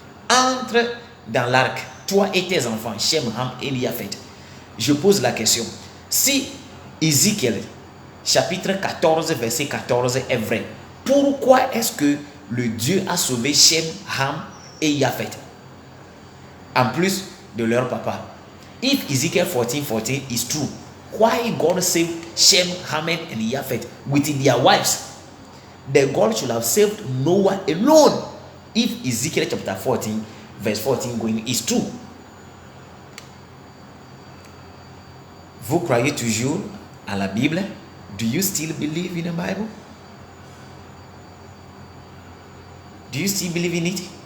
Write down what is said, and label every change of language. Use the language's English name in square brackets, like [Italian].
[French] Entre dans l'arc, toi et tes enfants, Shem, Ham et Japheth. Je pose la question. Si Ézéchiel chapitre 14 verset 14 est vrai, pourquoi est-ce que le Dieu a sauvé Shem, Ham et Japheth en plus de leur papa? [English] If Ezekiel 14:14 is true, why God saved Shem, Ham and Japheth with their wives? The God should have saved Noah alone if Ezekiel chapter 14 verse 14 going is true. [French] Vous croyez toujours à la Bible? [English] Do you still believe in the Bible? Do you still believe in it?